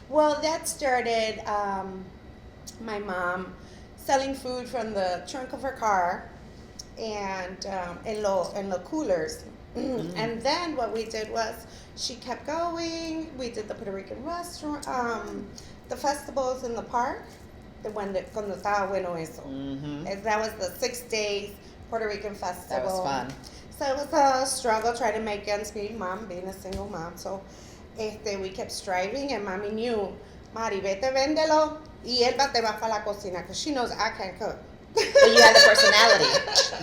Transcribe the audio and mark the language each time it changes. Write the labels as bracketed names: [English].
[English] Well, that started my mom selling food from the trunk of her car and in the coolers. And then what we did was she kept going. We did the Puerto Rican restaurant, the festivals in the park. [Spanish] Cuando estaba bueno eso. [English] That was the 6 days Puerto Rican festival. That was fun. So it was a struggle trying to make ends meet, mom being a single mom. So we kept striving, and mommy knew, Mari, vete, véndelo, y Elba te va para la cocina, because she knows I can't cook. But you have the personality.